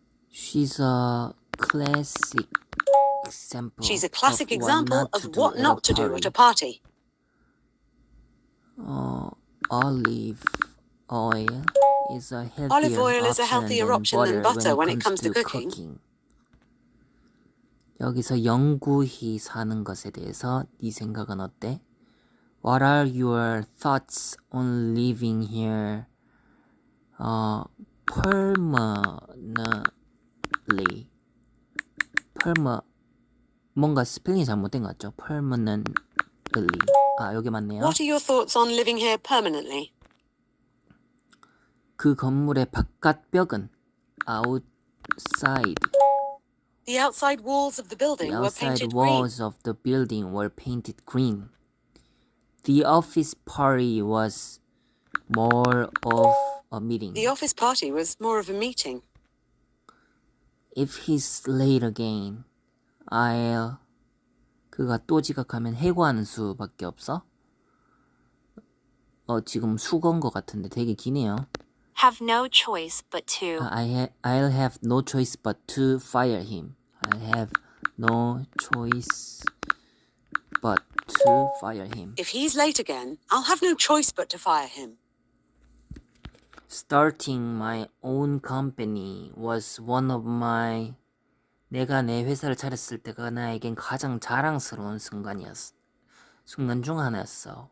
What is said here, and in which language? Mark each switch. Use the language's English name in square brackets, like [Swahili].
[English] She's a classic example. She's a classic example of do what at not to do at a party. Olive oil is a healthier Olive oil is a healthier option than butter when it comes to cooking. [Korean] 여기서 영구히 사는 것에 대해서 네 생각은 어때? [English] What are your thoughts on living here permanently? [Korean] 뭔가 스펠링이 잘못된 것 같죠? permanently. 여기 맞네요. [English] What are your thoughts on living here permanently? [Korean] 그 건물의 바깥 벽은 outside. [English] The outside walls of the building The were outside painted green. walls of the building were painted green. The office party was more of a meeting. The office party was more of a meeting. If he's late again, I'll... [Korean] 그가 또 지각하면 해고하는 수밖에 없어? 지금 수거인 것 같은데 되게 기네요. [English] Have no choice but to. I'll have no choice but to fire him. I'll have no choice but to fire him. If he's late again, I'll have no choice but to fire him. Starting my own company was one of my... [Korean] 내가 내 회사를 차렸을 때가 나에겐 가장 자랑스러운 순간 중 하나였어.